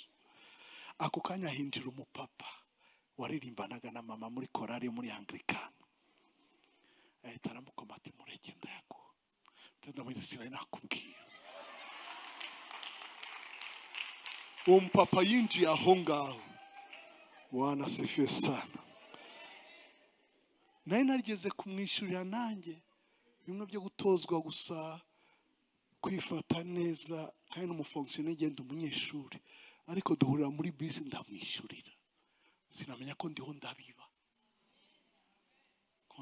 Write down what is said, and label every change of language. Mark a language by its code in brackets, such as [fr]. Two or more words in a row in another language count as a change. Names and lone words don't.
[rw] Ako kanya hinjira umupapa waririmbanaga na mama muri korari muri Anglican. Ahita aramukoma ati mureke ndayaguha. Ndamwita sinari nakubwiye. Uwo mupapa yinjiye aho ngaho. [sw] Bwana asifiwe sana. [rw] Nari narigeze kumwishyurira nanjye bimwe byo gutozwa gusa kwifata neza, kandi n'umufonctionnaire genda umunyeshuri, ariko duhurira muri bisi ndamwishyurira. Sinamenya ko ndiho ndabiba.